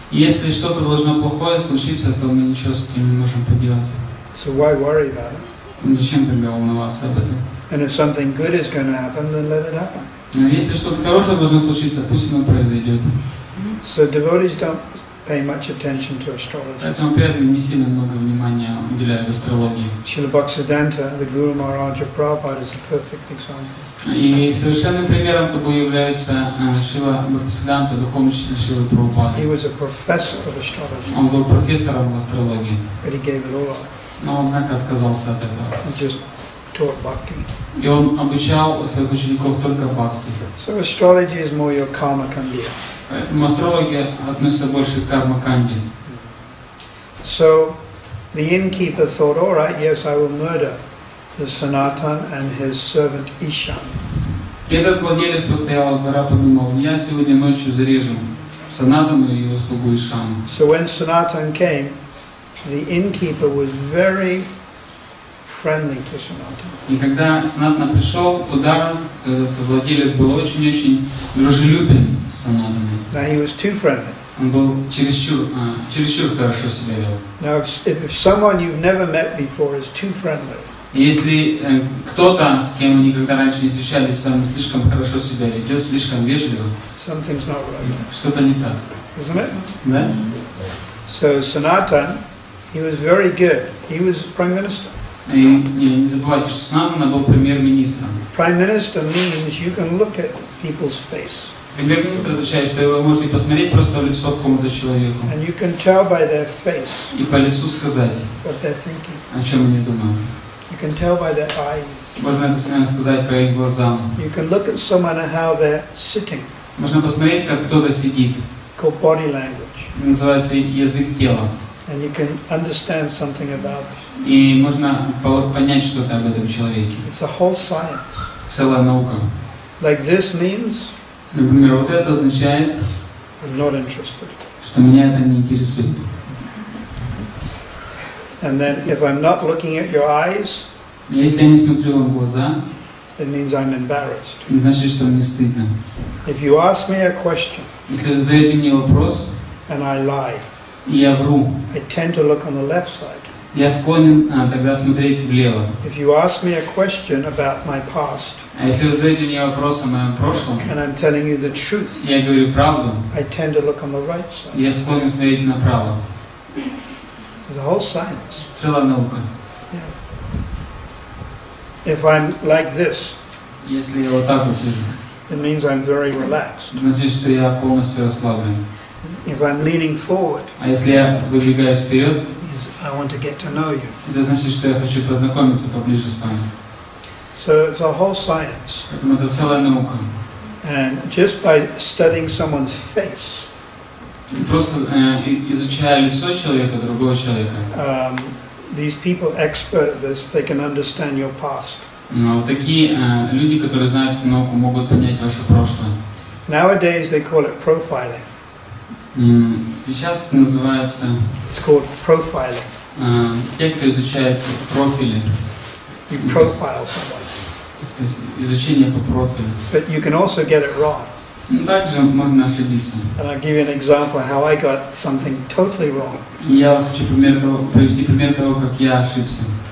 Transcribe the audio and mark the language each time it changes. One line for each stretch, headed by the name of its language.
Russian: Если что-то должно плохое случиться, то мы ничего с этим не можем поделать.
English: So why worry about it?
Russian: Зачем тогда волноваться об этом?
English: And if something good is going to happen, then let it happen.
Russian: Но если что-то хорошее должно случиться, пусть оно произойдет.
English: So devotees don't pay much attention to astrology.
Russian: Поэтому преданные не сильно много внимания уделяют астрологии.
English: Srila Bhaktisiddhanta, the Guru Maharaja Prabhupada, is a perfect example.
Russian: И совершенным примером того является Шрила Бхактисиддханта, духовный учитель Шрилы Прабхупады.
English: He was a professor of astrology.
Russian: Он был профессором в астрологии,
English: But he gave it all up.
Russian: но он, однако, отказался от этого.
English: He just taught bhakti.
Russian: И он обучал своих учеников только бхакти.
English: So astrology is more your karma kandya.
Russian: Поэтому астрология относится больше к карма-канди.
English: So the innkeeper thought, all right, yes, I will murder the Sanatan and his servant Ishan.
Russian: Этот владелец постоялого двора подумал, я сегодня ночью зарежу Санатану и его слугу Ишану.
English: So when Sanatan came, the innkeeper was very friendly to Sanatan.
Russian: И когда Санатана пришел туда, этот владелец был очень-очень дружелюбен с Санатаной.
English: Now he was too friendly.
Russian: Он был чересчур хорошо себя вел.
English: Now if someone you've never met before is too friendly,
Russian: Если кто-то, с кем вы никогда раньше не встречались, с вами слишком хорошо себя ведет, слишком вежливо,
English: something's not right,
Russian: что-то не так.
English: isn't it?
Russian: Да?
English: So Sanatan, he was very good. He was prime minister.
Russian: И не забывайте, что Санатана был премьер-министром.
English: Prime minister means you can look at people's face.
Russian: Премьер-министр означает, что вы можете посмотреть просто в лицо какому-то человеку
English: And you can tell by their face
Russian: и по лицу сказать,
English: what they're thinking.
Russian: о чем они думают.
English: You can tell by their eyes.
Russian: Можно это сказать по их глазам.
English: You can look at someone and how they're sitting.
Russian: Можно посмотреть, как кто-то сидит.
English: Called body language.
Russian: Называется язык тела.
English: And you can understand something about it.
Russian: И можно понять что-то об этом человеке.
English: It's a whole science.
Russian: Целая наука.
English: Like this means
Russian: Например, вот это означает,
English: I'm not interested.
Russian: что меня это не интересует.
English: And then if I'm not looking at your eyes,
Russian: Если я не смотрю вам в глаза,
English: it means I'm embarrassed.
Russian: значит, что мне стыдно.
English: If you ask me a question
Russian: Если вы задаете мне вопрос,
English: and I lie,
Russian: и я вру,
English: I tend to look on the left side.
Russian: я склонен тогда смотреть влево.
English: If you ask me a question about my past
Russian: А если вы задаете мне вопрос о моем прошлом,
English: and I'm telling you the truth,
Russian: я говорю правду,
English: I tend to look on the right side.
Russian: я склонен смотреть направо.
English: It's a whole science.
Russian: Целая наука.
English: If I'm like this,
Russian: Если я вот так вот сижу,
English: it means I'm very relaxed.
Russian: значит, что я полностью расслаблен.
English: If I'm leaning forward,
Russian: А если я выдвигаюсь вперед,
English: I want to get to know you.
Russian: это значит, что я хочу познакомиться поближе с вами.
English: So it's a whole science.
Russian: Поэтому это целая наука.
English: And just by studying someone's face,
Russian: Просто изучая лицо человека, другого человека,
English: these people expert at this, they can understand your past.
Russian: вот такие люди, которые знают эту науку, могут понять ваше прошлое.
English: Nowadays they call it profiling.
Russian: Сейчас это называется
English: It's called profiling.
Russian: те, кто изучает профили.
English: You profile someone.
Russian: То есть изучение по профилю.
English: But you can also get it wrong.
Russian: Также можно ошибиться.
English: And I'll give you an example how I got something totally wrong.
Russian: Я хочу привести пример того, как я ошибся.